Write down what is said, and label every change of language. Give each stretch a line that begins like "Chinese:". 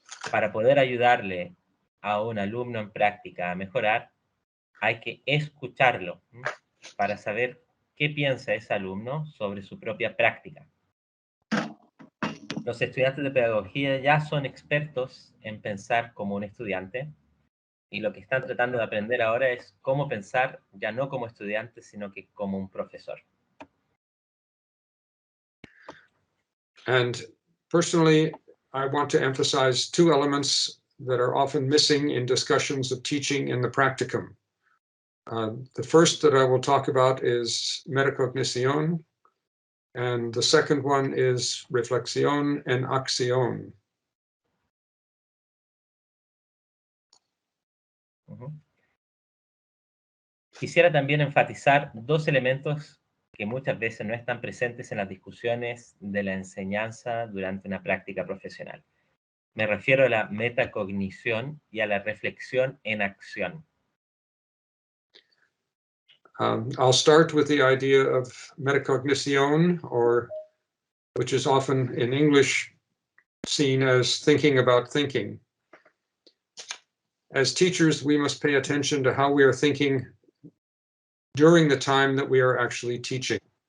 Spanish: Para poder ayudarle a un alumno en práctica a mejorar, hay que escucharlo para saber qué piensa ese alumno sobre su propia práctica. Los estudiantes de pedagogía ya son expertos en pensar como un estudiante y lo que están tratando de aprender ahora es cómo pensar ya no como estudiante, sino que como un profesor.
English: And personally, I want to emphasize two elements that are often missing in discussions of teaching in the practicum. The first that I will talk about is metacognición, and the second one is reflexión and acción.
Spanish: Quisiera también enfatizar dos elementos que muchas veces no están presentes en las discusiones de la enseñanza durante una práctica profesional. Me refiero a la metacognición y a la reflexión en acción.
English: I'll start with the idea of metacognición, or which is often in English seen as thinking about thinking. As teachers, we must pay attention to how we are thinking during the time that we are actually teaching.